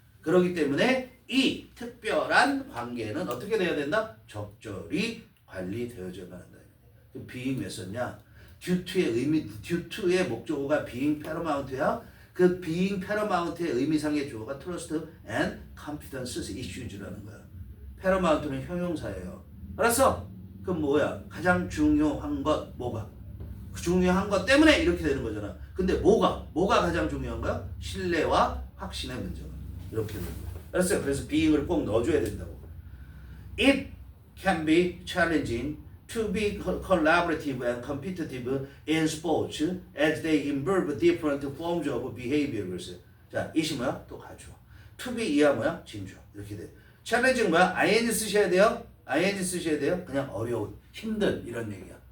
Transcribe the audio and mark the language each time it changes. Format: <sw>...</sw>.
<ko>그렇기 때문에 이 특별한 관계는 어떻게 돼야 된다? 적절히 관리되어져야 한다. being 왜 썼냐?</ko> <en>due to</en> <ko>의 의미,</ko> <en>due to의</en> <ko>목적어가</ko> <en>being paramount야. 그 being paramount의</en> <ko>의미상의 주어가</ko> <en>trust and confidence issues라는 거야.</en> <ko>paramount는 형용사예요. 알았어? 그럼 뭐야? 가장 중요한 것 뭐가? 중요한 것 때문에 이렇게 되는 거잖아. 근데 뭐가 가장 중요한 거야? 신뢰와 확신의 문제가 이렇게 되는 거야. 알았어요? 그래서 being을 꼭 넣어줘야 된다고.</ko> <en>It can be challenging to be collaborative and competitive in sports as they involve different forms of behaviors.</en> <ko>자, 이시 뭐야? 또 가주어. to be 이하 뭐야? 진주어. 이렇게 돼. challenging 뭐야? ing 쓰셔야 돼요. ing 쓰셔야 돼요. 그냥 어려운, 힘든 이런 얘기야.</ko>